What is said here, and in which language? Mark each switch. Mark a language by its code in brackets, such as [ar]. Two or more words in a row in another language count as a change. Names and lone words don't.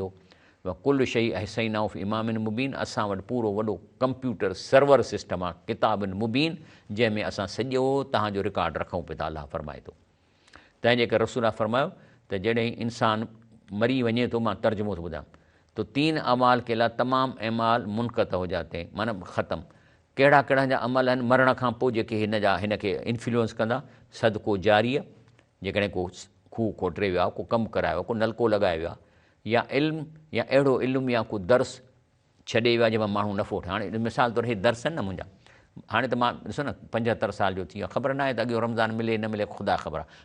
[ar] كل شيء أحصيناه في إمام مبين, [sd] असां वटि पूरो वॾो [en] computer server system [sd] आहे, किताबनि मुबीन, जंहिंमें असां सॼो तव्हांजो रिकॉर्ड रखूं पिया था, अलाह फरमाए थो। तंहिंजे करे रसूल फरमायो त जॾहिं इंसानु मरी वञे थो, मां तर्जुमो थो ॿुधायां, [ur] تو 3 اعمال کے لاءِ تمام اعمال منقطع ہو جاتے ہیں, [sd] माना ख़तमु। कहिड़ा कहिड़ा जा अमल आहिनि मरण खां पोइ जेके हिन खे इन्फ्लुएंस कंदा। सदको जारीअ, जेकॾहिं को खूह खोटरे वियो आहे, को कमु करायो, को नलको लॻाए वियो आहे, या इल्मु, या अहिड़ो इल्मु या को दर्स छॾे वियो आहे जंहिंमां माण्हू नफ़ो वठे। हाणे मिसाल तौरु हे दर्स आहिनि न मुंहिंजा, हाणे त मां ॾिसो न 75 साल जो थी वियो आहे, ख़बर न आहे त अॻियो रमज़ान मिले न मिले, ख़ुदा ख़बर आहे।